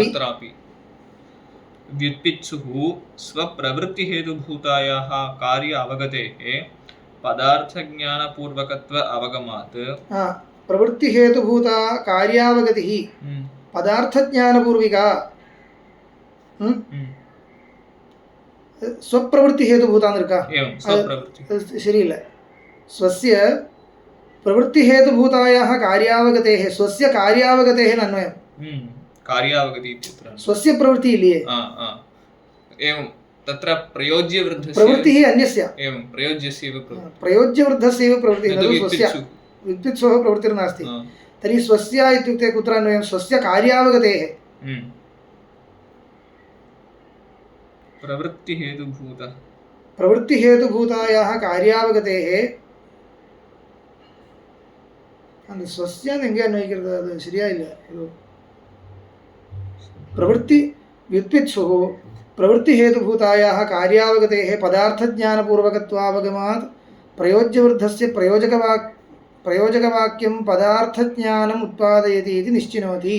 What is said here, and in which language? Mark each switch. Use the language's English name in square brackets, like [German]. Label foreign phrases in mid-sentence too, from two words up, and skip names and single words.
[Sanskrit] व्युत्पित्सुः स्वप्रवृत्तिहेतुभूतायाः कार्य अवगतेः पदार्थज्ञानपूर्वकत्व अवगमात् प्रवृत्तिहेतुभूता कार्यावगतिः पदार्थज्ञानपूर्विका स्वप्रवृत्ति हेतुभूताன்னு இருக்கா? [Tamil] சரியில்லை. [Sanskrit] स्वस्य प्रवृत्ति हेतुभूतायाः कार्यावगतेः स्वस्य कार्यावगतेः अन्वयं कार्यावगति इत्यत्र स्वस्य प्रवृत्तिः इल्लिये एवं तत्र प्रयोज्यवृद्धस्य प्रवृत्तिः अन्यस्य एवं प्रयोज्यस्यैव प्रयोज्यवृद्धस्यैव प्रवृत्तिः न स्वस्य विद्युत्सोः प्रवृत्तिर्नास्ति। तर्हि स्वस्य इत्युक्ते कुत्र अन्वयं? स्वस्य कार्यावगतेः प्रवृत्तिहेतुभूतायाः कार्यावगतेः [Tamil] அந்த ஸ்வஸ்யான்னு எங்கே அன்வயிக்கிறது? அது சரியா இல்லை. [Sanskrit] प्रवृत्ति व्युत्पित्सुः प्रवृत्तिहेतुभूतायाः कार्यावगतेः पदार्थज्ञानपूर्वकत्वावगमात् प्रयोज्यवृद्धस्य प्रयोजकवाक्यं पदार्थज्ञानम् उत्पादयति इति निश्चिनोति।